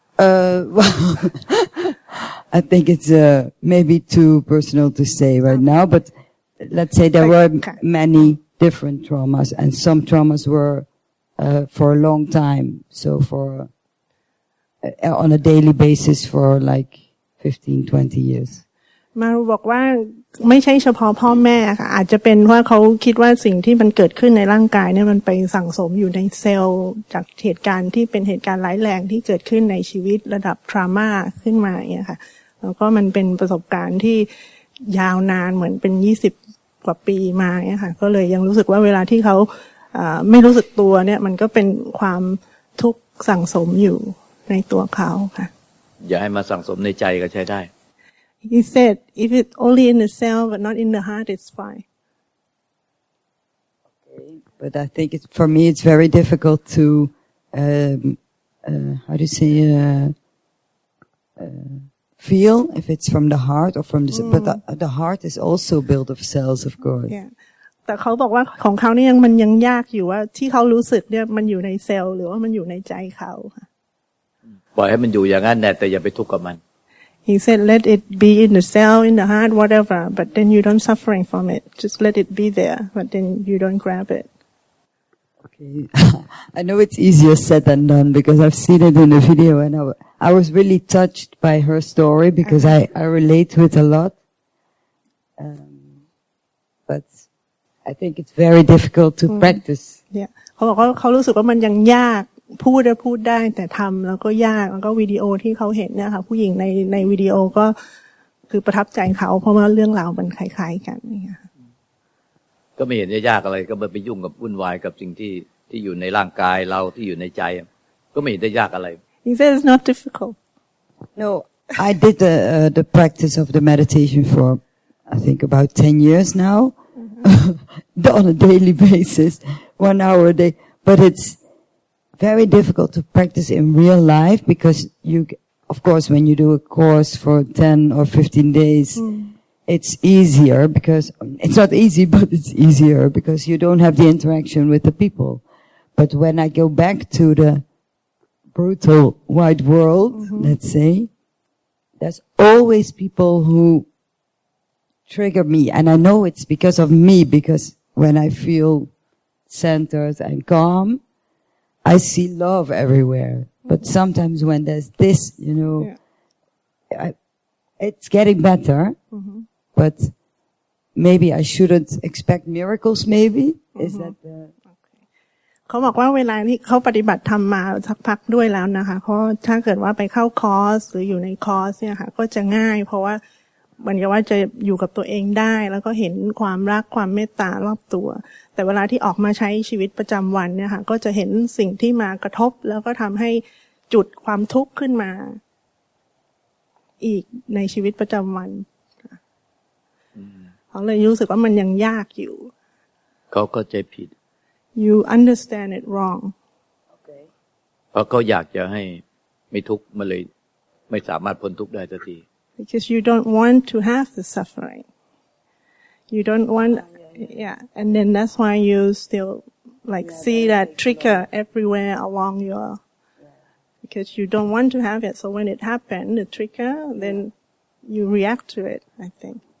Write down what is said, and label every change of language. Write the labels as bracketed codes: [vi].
[en] Well, I think it's maybe too personal to say right now, but let's say there were many different traumas, and some traumas were for a long time. So on a daily basis for like 15-20 years. [th] มาบอกว่าไม่ใช่เฉพาะพ่อแม่ค่ะอาจจะเป็นว่าเขาคิดว่าสิ่งที่มันเกิดขึ้นในร่างกายเนี่ยมันไปสั่งสมอยู่ในเซลล์จากเหตุการณ์ที่เป็นเหตุการณ์ร้ายแรงที่เกิดขึ้นในชีวิตระดับทรามาขึ้นมาเนี่ยค่ะแล้วก็มันเป็นประสบการณ์ที่ยาวนานเหมือนเป็น20 กว่าปีมาเนี่ยค่ะก็เลยยังรู้สึกว่าเวลาที่เขา ไม่รู้สึกตัวเนี่ยมันก็เป็นความทุกข์สั่งสมอยู่ในตัวเขาค่ะ อย่าให้มาสั่งสมในใจก็ใช้ได้ [en] He said if it's only in the cell but not in the heart it's fine But I think for me it's very difficult to how do you say feel if it's from the heart or from the but the heart is also built of cells of course yeah. [th] แต่เขาบอกว่าของเขาเนี่ยมันยังยากอยู่ว่าที่เขารู้สึกเนี่ยมันอยู่ในเซลล์หรือว่ามันอยู่ในใจเขาค่ะ ปล่อยให้มันอยู่อย่างนั้นแต่อย่าไปทุกข์กับมัน [en] He said let it be in the cell in the heart whatever but then you don't suffering from it just let it be there but then you don't grab it Okay I know it's easier said than done because I've seen it in the video and I was really touched by her story because I relate to it a lot but I think it's very difficult to practice [th] yeah เขาบอกว่าเขารู้สึกว่ามันยังยากพูดได้แต่ทำแล้วก็ยากแล้วก็วิดีโอที่เขาเห็นเนี่ยค่ะผู้หญิงในวิดีโอก็คือประทับใจเขาเพราะว่าเรื่องราวมันคล้ายๆกันนี่ค่ะ ก็ไม่เห็นจะยากอะไรก็ไปยุ่งกับวุ่นวายกับสิ่งที่อยู่ในร่างกายเราที่อยู่ในใจก็ไม่เห็นจะยากอะไร [en] He says it's not difficult No I did the practice of the meditation for I think about 10 years now on a daily basis 1 hour a day but it's very difficult to practice in real life because you of course when you do a course for 10 or 15 days it's easier because it's not easy but it's easier because you don't have the interaction with the people but when I go back to the brutal wide world let's say there's always people who trigger me and I know it's because of me because when I feel centered and calm I see love everywhere but sometimes when there's this you know it's getting better but maybe I shouldn't expect miracles maybe is that the [th] เขาบอกว่าเวลาที่เขาปฏิบัติธรรมมาสักพักด้วยแล้วนะคะเพราะถ้าเกิดว่าไปเข้าคอร์สหรืออยู่ในคอร์สเนี่ยค่ะก็จะง่ายเพราะว่ามันก็ว่าจะอยู่กับตัวเองได้แล้วก็เห็นความรักความเมตตารอบตัวแต่เวลาที่ออกมาใช้ชีวิตประจำวันเนี่ยค่ะก็จะเห็นสิ่งที่มากระทบแล้วก็ทำให้จุดความทุกข์ขึ้นมาอีกในชีวิตประจำวันเขาเลยรู้สึกว่ามันยังยากอยู่ เขาเข้าใจผิด [en] You understand it wrong [th] เพราะเขาอยากจะให้ไม่ทุกข์มาเลยไม่สามารถพ้นทุกข์ได้สักที [en] Because you don't want to have the suffering. You don't want, and then that's why you still like see that trigger everywhere along your, because you don't want to have it. So when it happened, the trigger, then you react to it, I think.